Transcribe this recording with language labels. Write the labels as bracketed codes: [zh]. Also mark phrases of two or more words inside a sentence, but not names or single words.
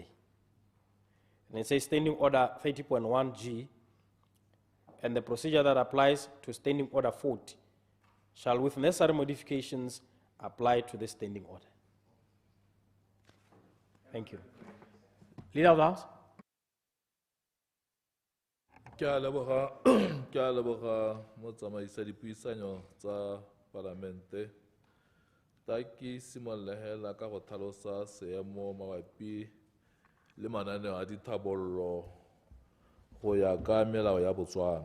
[en] And it says Standing Order 30.1G, and the procedure that applies to Standing Order 40 shall, with necessary modifications, apply to the Standing Order. Thank you. Leader of the House. [tn] Ke a leboga motsamaisi dipuisano tsa Palamente. Ta ke simollela ka go tlhalosa seemo mabapi le mananeo a dithabollo go ya ka melao ya Botswana.